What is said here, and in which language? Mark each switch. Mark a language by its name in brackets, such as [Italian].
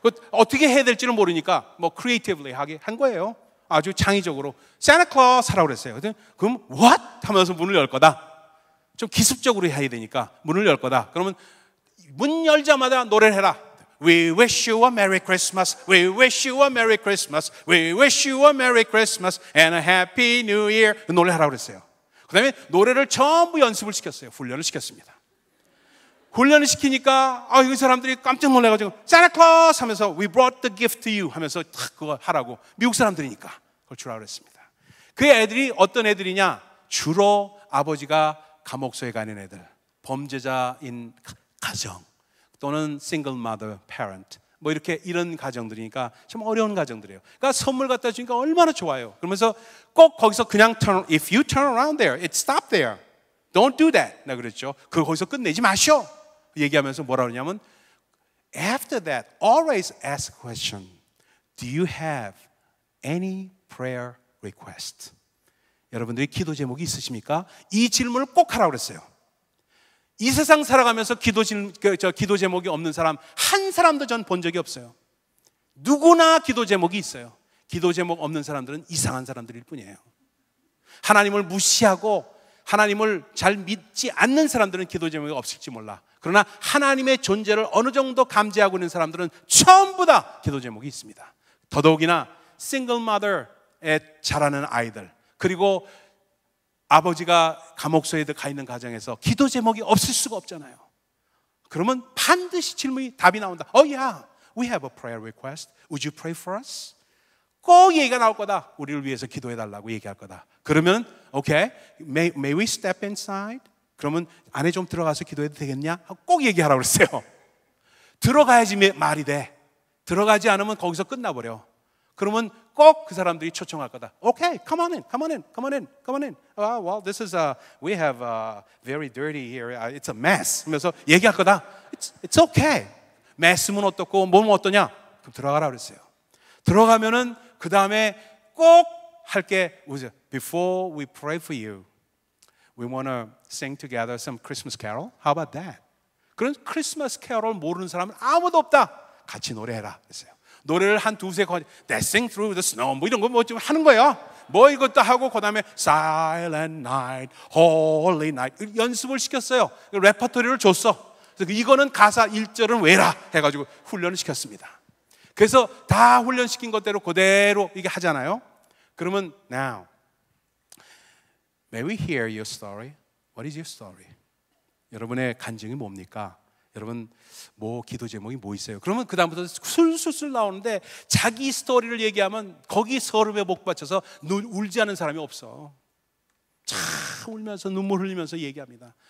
[Korean] 어떻게 해야 될지는 모르니까 뭐 크리에이티브리 하게 한 거예요. 아주 창의적으로 산타클로스 하라고 그랬어요. 그럼 [English] what? [Korean] 하면서 문을 열 거다. 좀 기습적으로 해야 되니까 문을 열 거다. 그러면 문 열자마자 노래를 해라. [English] We wish you a Merry Christmas. We wish you a Merry Christmas. We wish you a Merry Christmas and a Happy New Year. [Korean] 노래 하라고 그랬어요. 그 다음에 노래를 전부 연습을 시켰어요. 훈련을 시켰습니다. 훈련을 시키니까 이 사람들이 깜짝 놀라가지고 Santa Claus 하면서 [English] We brought the gift to you [Korean] 하면서 탁 그거 하라고. 미국 사람들이니까 그걸 주라고 그랬습니다. 그 애들이 어떤 애들이냐? 주로 아버지가 감옥소에 가는 애들, 범죄자인 가정 또는 single mother parent 뭐 이렇게 이런 가정들이니까 참 어려운 가정들이에요. 그러니까 선물 갖다 주니까 얼마나 좋아요. 그러면서 꼭 거기서 그냥 [English] if you turn around there, it stop there. Don't do that. [Korean] 내가 그랬죠. 그걸 거기서 끝내지 마셔. 얘기하면서 뭐라 그러냐면 [English] After that, always ask a question. Do you have any prayer request? [Korean] 여러분들이 기도 제목이 있으십니까? 이 질문을 꼭 하라고 그랬어요. 이 세상 살아가면서 기도 제목이 없는 사람 한 사람도 전 본 적이 없어요. 누구나 기도 제목이 있어요. 기도 제목 없는 사람들은 이상한 사람들일 뿐이에요. 하나님을 무시하고 하나님을 잘 믿지 않는 사람들은 기도 제목이 없을지 몰라. 그러나 하나님의 존재를 어느 정도 감지하고 있는 사람들은 전부 다 기도 제목이 있습니다. 더더욱이나 싱글 마더에 자라는 아이들, 그리고 아버지가 감옥소에 가 있는 가정에서 기도 제목이 없을 수가 없잖아요. 그러면 반드시 질문이 답이 나온다. [English] yeah, we have a prayer request. Would you pray for us? [Korean] 꼭 얘기가 나올 거다. 우리를 위해서 기도해 달라고 얘기할 거다. 그러면 [English] okay, may we step inside? [Korean] 그러면 안에 좀 들어가서 기도해도 되겠냐? 꼭 얘기하라고 그랬어요. 들어가야지 말이 돼. 들어가지 않으면 거기서 끝나버려. 그러면 꼭 그 사람들이 초청할 거다. [English] Okay, come on in, come on in, come on in, come on in. Well, this is we have very dirty here. It's a mess. [Korean] 하면서 얘기할 거다. [English] It's okay. [Korean] mess면 어떻고 몸은 어떠냐? 그럼 들어가라 그랬어요. 들어가면은 그 다음에 꼭 할 게 뭐죠? [English] Before we pray for you, we want to sing together some Christmas carol. How about that? [Korean] 그런 크리스마스 캐롤 모르는 사람은 아무도 없다. 같이 노래해라 그랬어요. 노래를 한 두세 번 [English] Dancing through the snow [Korean] 뭐 이런 거 뭐 좀 하는 거예요. 뭐 이것도 하고 그다음에 [English] Silent night, holy night [Korean] 연습을 시켰어요. 레퍼토리를 줬어. 그래서 이거는 가사 1절은 외라 해가지고 훈련을 시켰습니다. 그래서 다 훈련시킨 것대로 그대로 이게 하잖아요. [English] 그러면 now may we hear your story? What is your story? [Korean] 여러분의 간증이 뭡니까? 여러분 뭐 기도 제목이 뭐 있어요? 그러면 그 다음부터 술술술 나오는데 자기 스토리를 얘기하면 거기 서름에 목 받쳐서 울지 않은 사람이 없어. 참 울면서 눈물 흘리면서 얘기합니다.